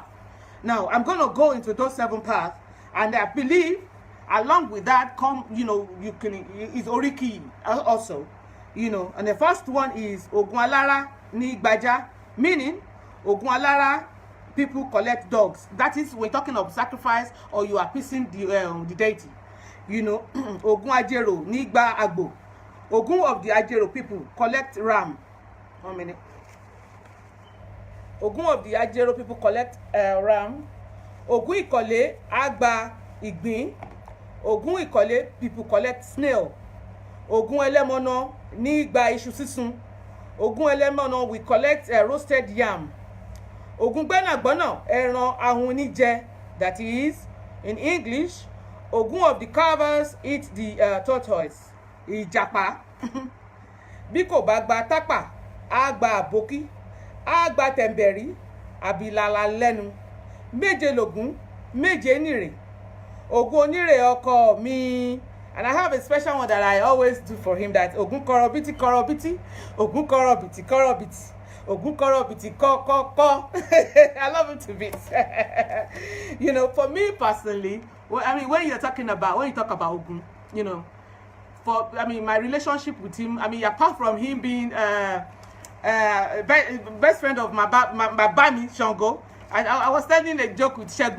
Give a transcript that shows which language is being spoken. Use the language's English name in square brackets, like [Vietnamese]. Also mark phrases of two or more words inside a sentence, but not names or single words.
[English] Now, I'm going to go into those 7 paths, and I believe, along with that, you know, is Oriki also, you know. And the first one is Ogunwalara [Yoruba] ni Gbaja, [English] meaning Ogunwalara, people collect dogs. That is, we're talking of sacrifice or you are appeasing the deity. You know, [Yoruba] Ogun Ajero ni Gba Agbo. [English] Ogun of the Ajero people collect ram. 1 minute. Ogun of the Ajero people collect ram. [Yoruba] Ogun Ikole Agba Igbin. [English] Ogun Ikole people collect snail. [Yoruba] Ogun Elemono ni Gba Iṣu sísun. [English] Ogun Elemono we collect roasted yam. [Yoruba] Ogun Gbẹ́nàgbọ́nà ẹran ahun ní jẹ. [English] That is, in English, Ogun of the carvers eat the tortoise. [Yoruba] Ìjàpá. Bí kò bá gba tápà, á gba àbókí, á gba tẹ̀m̀bẹ̀rí, àbìlàlà lẹ́nu. Méje lògún, méje nìrè. Ogun onírè ọkọ mi. [English] And I have a special one that I always do for him, that [Yoruba] Ogun korobiti korobiti, Ogun korobiti korobiti, Ogun korobiti ko. [English] I love him to bits. You know, for me personally, well, I mean, when you talk about Ogun, you know, my relationship with him, I mean, apart from him being best friend of my Bami Shango, I was telling a joke with Shegun.